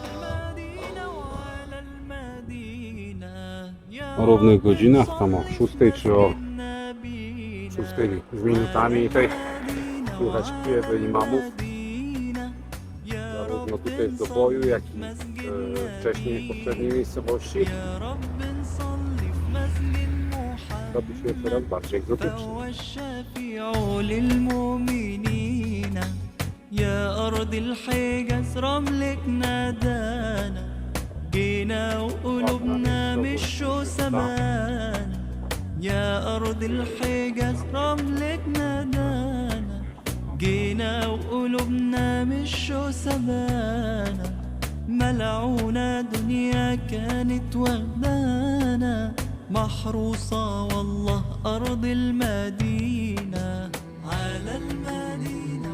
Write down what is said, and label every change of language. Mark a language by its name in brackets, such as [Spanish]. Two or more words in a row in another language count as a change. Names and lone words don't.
[Polish] O równych godzinach, tam o 6 czy o 6 z minutami. Tutaj słychać śpiewy imamów. Zarówno tutaj w Doboju, jak i wcześniej w poprzedniej miejscowości. Robi się coraz bardziej egzotyczny. [Arabic] يا أرض الحجاز رملك نادانا جينا وقلوبنا مش سمانا يا أرض الحجاز رملك نادانا جينا وقلوبنا مش سمانا ملعونة دنيا كانت وهدانا محروسة والله أرض المدينة على المدينة.